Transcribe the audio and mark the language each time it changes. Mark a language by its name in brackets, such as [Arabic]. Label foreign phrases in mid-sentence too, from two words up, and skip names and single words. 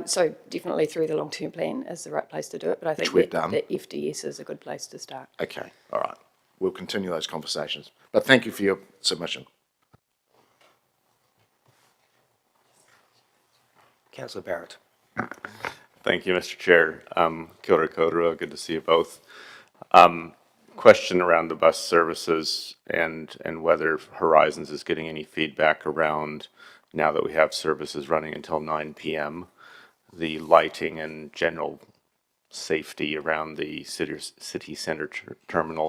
[English] So definitely through the long-term plan is the right place to do it, but I think we've done. that FDS is a good place to start. Okay, all right. We'll continue those conversations. But thank you for your submission. Councillor Barrett. Thank you, Mr. Chair. [Māori] Kia ora koutou, [English] good to see you both. Question around the bus services and whether Horizons is getting any feedback around, now that we have services running until 9 p.m., the lighting and general safety around the city centre terminal.